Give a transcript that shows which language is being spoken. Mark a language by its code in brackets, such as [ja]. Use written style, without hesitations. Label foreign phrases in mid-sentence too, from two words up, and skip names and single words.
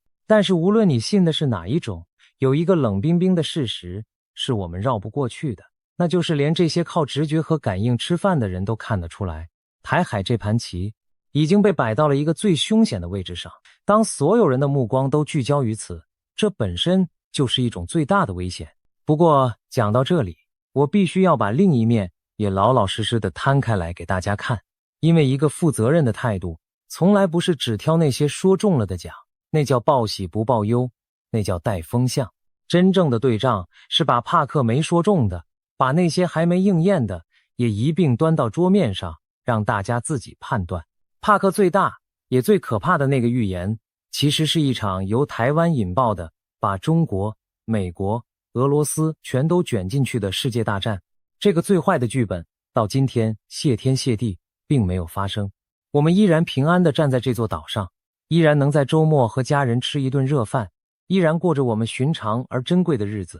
[zh] 但是無論你信的是哪一種，有一個冷冰冰的事實是我們繞不過去的，那就是連這些靠直覺和感應吃飯的人都看得出來，台海這盤棋已經被擺到了一個最凶險的位置上。當所有人的目光都聚焦於此，這本身就是一種最大的危險。不過講到這裡，我必須要把另一面也老老實實地攤開來給大家看，因為一個負責任的態度從來不是只挑那些說中了的講，那叫報喜不報憂，那叫帶風向。真正的對仗是把帕克沒說中的，把那些還沒應驗的也一併端到桌面上，讓大家自己判斷。帕克最大也最可怕的那個預言，其實是一場由台灣引爆的，把中國、美國、俄羅斯全都捲進去的世界大戰。這個最壞的劇本到今天謝天謝地並沒有發生，我們依然平安地站在這座島上， 依然能在周末和家人吃一頓熱飯，依然過着我們尋常而珍貴的日子。